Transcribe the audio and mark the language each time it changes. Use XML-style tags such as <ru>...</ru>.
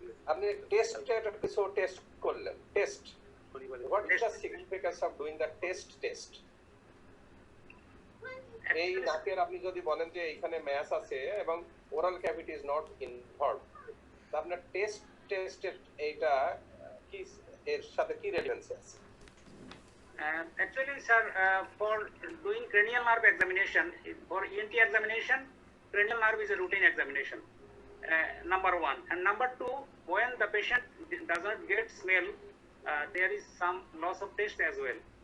<bn>আপনি টেস্ট করলেন, test,</bn> <en>what is the significance of doing the test?</en> <bn>এই নাকের আপনি যদি বলেন যে এখানে ম্যাস আছে এবং</bn> <en>oral cavity is not involved,</en> <bn>তো আপনার টেস্টের এইটা কি এর সাথে কি রিলেভেন্স আছে?</bn> <en>Actually, sir, for doing cranial nerve examination, for ENT examination, cranial nerve is a routine examination, number one. And number two, when the patient does not get smell, there is some loss of taste as well.</en>